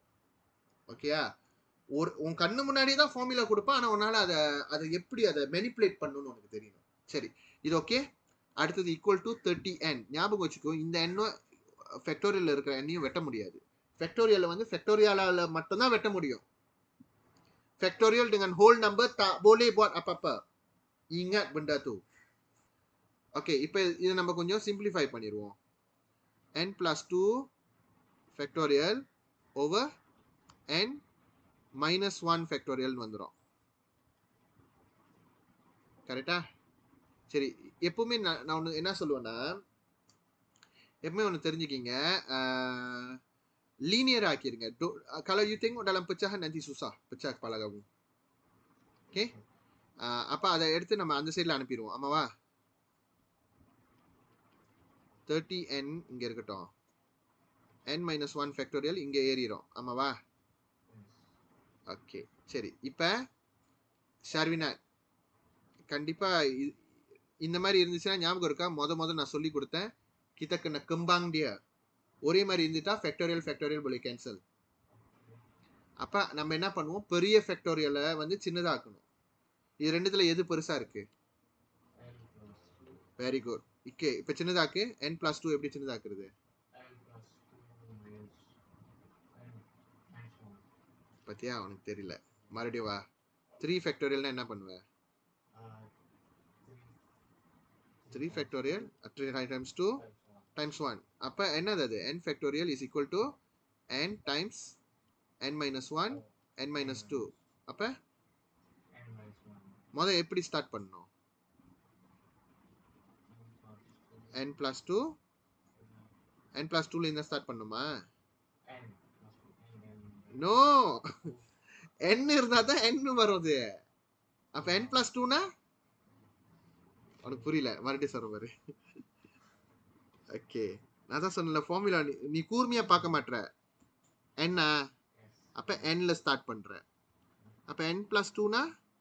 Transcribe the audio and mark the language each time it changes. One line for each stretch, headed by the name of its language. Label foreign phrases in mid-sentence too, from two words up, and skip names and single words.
Tamil: ஓகேயா, உன் கண்ணு முன்னாடியே தான் ஃபார்முலா கொடுப்பான், ஆனால் உன்னால அதை எப்படி அதை மெனிப்புலேட் பண்ணணும்னு உனக்கு தெரியணும். சரி, இது ஓகே. அடுத்தது
English: equal to 30n.
Tamil: ஞாபகம் வச்சுக்கோ, இந்த எண்ணும் ஃபேக்டோரியல் இருக்கிற எண்ணையும் வெட்ட முடியாது. ஃபேக்டோரியல் வந்து ஃபேக்டோரியலால மட்டும்தான் வெட்ட முடியும்.
Malay: ஃபேக்டோரியல் dengan
English: whole number
Malay: tak boleh buat apa-apa. Ingat benda tu.
Tamil: ஓகே, இப்போ இதை நம்ம கொஞ்சம் சிம்பிளிஃபை பண்ணிடுவோம்.
English: n+2 factorial over n -1 factorial வந்துடும்.
Tamil: கரெக்டா? சரி, எப்பவுமே நான் ஒன்று என்ன சொல்லுவேன்னா, எப்பவுமே ஒன்று தெரிஞ்சுக்கிங்க, linear ஆக்கிருங்க.
Malay: Kalau you tengok dalam pecahan nanti susah pecah kepala kamu.
Tamil: Okay, அப்ப அதை எடுத்து நம்ம அந்த சைடில் அனுப்பிடுவோம். ஆமாவா? 30n இங்க இருக்கட்டும், n-1 ஃபேக்டோரியல் இங்க ஏறிடும். ஆமாவா? ஓகே, சரி. இப்போ ஷர்வினா கண்டிப்பா இந்த மாதிரி இருந்துச்சுன்னா ஞாபகம் இருக்கா? முத நான் சொல்லி கொடுத்தேன்,
Malay: kita kena kembang dia.
Tamil: ஒரே மாதிரி இருந்துட்டா ஃபேக்டோரியல் போல கேன்சல். அப்ப நம்ம என்ன பண்ணுவோம், பெரிய ஃபேக்டோரியலை வந்து சின்னதாக்கணும். இது ரெண்டுத்துல எது பெருசா இருக்கு? வெரி குட். ஓகே இப்போ சின்னதாக்கு
English: n plus 2
Tamil: எப்படி சின்னதாக்குறது பத்தியா உனக்கு தெரியல மறுபடியும் வா 3 ஃபேக்டோரியல்னா என்ன பண்ணுவ
English: 3 factorial 3 times 2 times 1
Tamil: அப்போ என்னது அது
English: n factorial is equal to n times n minus 1 n minus 2
Tamil: அப்போ முதல்ல எப்படி ஸ்டார்ட் பண்ணணும்
English: n plus 2 n plus 2
Tamil: ல இருந்து ஸ்டார்ட் பண்ணுமா நோ n இருந்தா தான் n வருது அப்ப
English: n plus 2
Tamil: னா உனக்கு புரியல மறுபடியும் சொல்ற பாரு ஓகே நான் தான் சொன்னல ஃபார்முலா நீ கூர்மையா பார்க்க மாட்ற n அப்ப n ல ஸ்டார்ட் பண்ற அப்ப
English: n plus 2
Tamil: னா